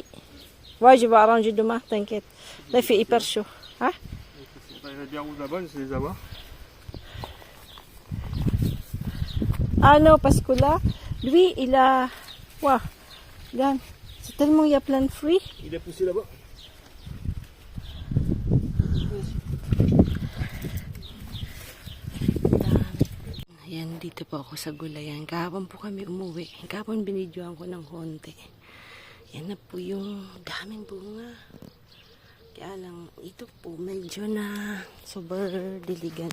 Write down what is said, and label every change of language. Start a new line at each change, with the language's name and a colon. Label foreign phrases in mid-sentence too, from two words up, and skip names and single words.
French: Ouais, je vais arranger demain, t'inquiète. Là, il fait hyper chaud. Hein? Il y a bien rouge là-bas, je sais les avoir. Ah non, parce que là, lui, il a... Wow. Regarde. C'est tellement, il y a plein de fruits. Il a poussé là-bas.
Filipino: Ayan, dito po ako sa gulayan. Kahapon po kami umuwi. Kahapon binidyoan ko ng konti. Yan na po yung daming bunga. Kaya lang, ito po medyo na super diligan.